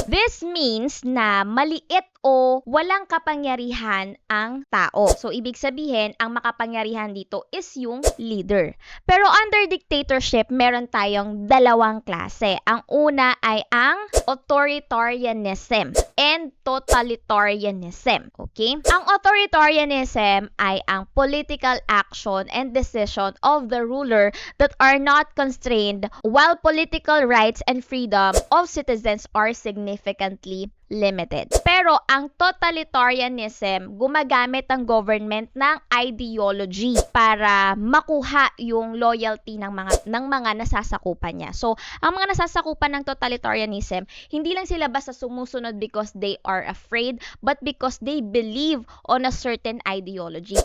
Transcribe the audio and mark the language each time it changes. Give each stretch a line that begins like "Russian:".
English: This means
Filipino: na maliit o walang kapangyarihan ang tao. So, ibig sabihin, ang makapangyarihan dito is yung leader. Pero
English: under dictatorship,
Filipino: meron tayong dalawang klase. Ang una ay ang authoritarianism and totalitarianism.
English: Okay?
Filipino: Ang authoritarianism ay ang
English: political action and decision of the ruler that are not constrained while political rights and freedom of citizens are significantly limited.
Filipino: Pero ang totalitarianism, gumagamit ang government ng ideology para makuha yung loyalty ng mga nasasakupan niya. So, ang mga nasasakupan ng totalitarianism, hindi lang sila basta sumusunod
English: because they are afraid, but because they believe on a certain ideology.